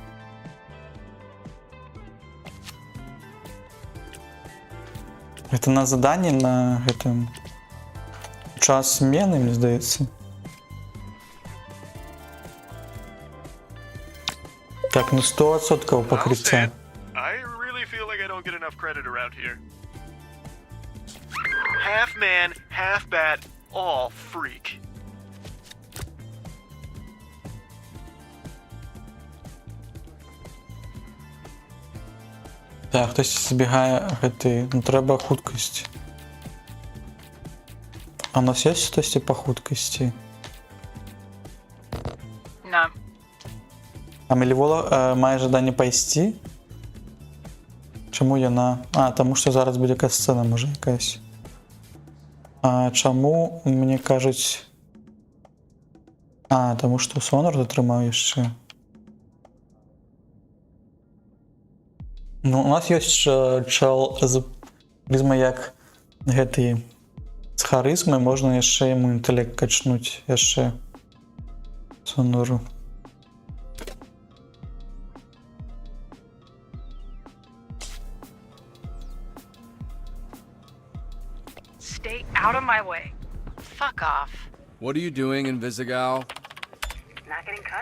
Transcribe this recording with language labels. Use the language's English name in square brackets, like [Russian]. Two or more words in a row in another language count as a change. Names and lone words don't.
[Belarusian] Это на заданні на гэтым час змены, мне здаецца. Так, ну 100% пакрыцця. [English] I really feel like I don't get enough credit around here. Half man, half bat, all freak. [Belarusian] Так, хтось збігає гэты. Ну трэба хуткасць. А у нас есть хтось по хуткасці? [English] No. [Belarusian] А Мелівола має жаданне пайсці? Чаму яна? А, таму што зараз будзе якась сцэна, можа якась. А чаму мне кажуць... А, таму што Сонар затрымаў яшчэ. Ну, у нас ёсць чал з харызмай як гэты. З харызмай можна яшчэ яму інтэлект качнуць яшчэ. Сонару. [English] Stay out of my way. Fuck off. What are you doing, Invisigal? Not getting cut?